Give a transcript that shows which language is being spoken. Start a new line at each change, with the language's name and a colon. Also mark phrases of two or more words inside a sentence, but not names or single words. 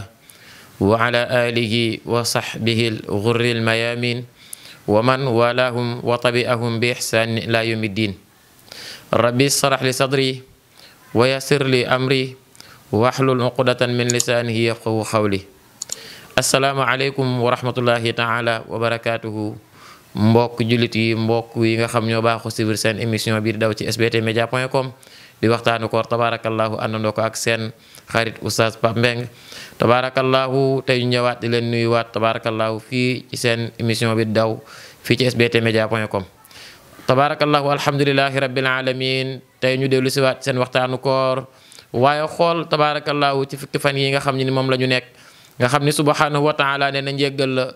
Arabic: وعلى آله وصحبه الغر الميامين ومن والاهم وطبعهم بإحسان إلى يوم الدين ربي اشرح لي صدري ويسر لي أمري واحلل عقدة من لسانه يفقهوا قولي السلام عليكم ورحمة الله تعالى وبركاته
Wolof: mbokk jullit yi mbokk yi nga xam ñoo baaxu suivre seen émission bi di daw ci sbtmedia.com di waxtaanu koor tabarakallahu àndandoo ko ak seen xarit oustaz Pape Mbeng tabarakallahu tey ñu ñëwaat di leen nuyuwaat tabarakallahu fii ci seen émission bi di daw fii ci sbtmedia.com tabarakallahu
Arabic: الحمد لله رب العالمين
Wolof: tey ñu dellu si waat seen waxtaanu koor waaye xool tabarakallahu ci fukki fan yi nga xam ni moom la ñu nekk nga xam ni
Arabic: سبحانه وتعالى
Wolof: nee na njéggal la